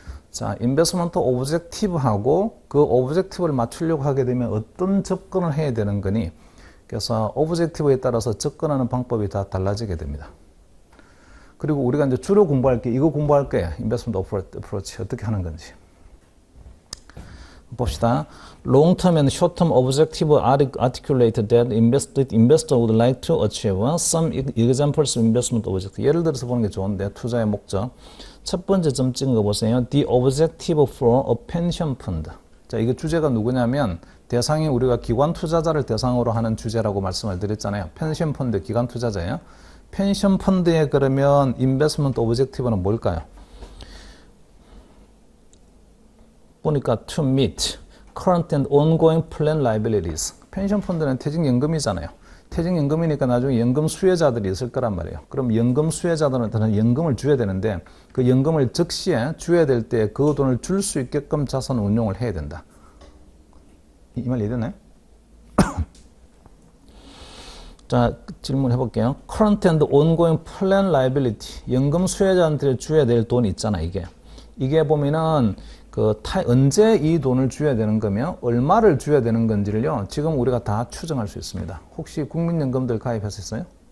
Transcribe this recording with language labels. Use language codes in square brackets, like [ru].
[ko] 자, investment objective하고 그 objective를 맞추려고 하게 되면 어떤 접근을 해야 되는 거니? 그래서 objective에 따라서 접근하는 방법이 다 달라지게 됩니다. 그리고 우리가 이제 주로 공부할 게 이거 공부할 거예요. [en] investment approach [ko] 어떻게 하는 건지. 봅시다. [en] Long-term and short-term objective articulated that investor would like to achieve. Some examples of investment objective. [ko] 예를 들어서 보는 게 좋은데 투자의 목적. 첫 번째 점 찍은 거 보세요. [en] The objective for a pension fund. [ko] 자, 이거 주제가 누구냐면 대상이 우리가 기관 투자자를 대상으로 하는 주제라고 말씀을 드렸잖아요. 펜션 펀드 기관 투자자예요. 펜션 펀드에 그러면 investment objective는 뭘까요? 보니까 [en] to meet current and ongoing plan liabilities. [ko] 펜션 펀드는 퇴직연금이잖아요. 퇴직연금이니까 나중에 연금 수혜자들이 있을 거란 말이에요. 그럼 연금 수혜자들한테는 연금을 줘야 되는데 그 연금을 즉시에 줘야 될 때 그 돈을 줄 수 있게끔 자산 운용을 해야 된다. 이 말 이해되나요? 자, 질문해 볼게요. [en] current and ongoing plan liability. [ko] 연금 수혜자한테 줘야 될 돈이 있잖아, 이게 보면은 언제 이 돈을 줘야 되는 거며 얼마를 줘야 되는 건지를요 지금 우리가 다 추정할 수 있습니다. 혹시 국민연금들 가입하셨어요?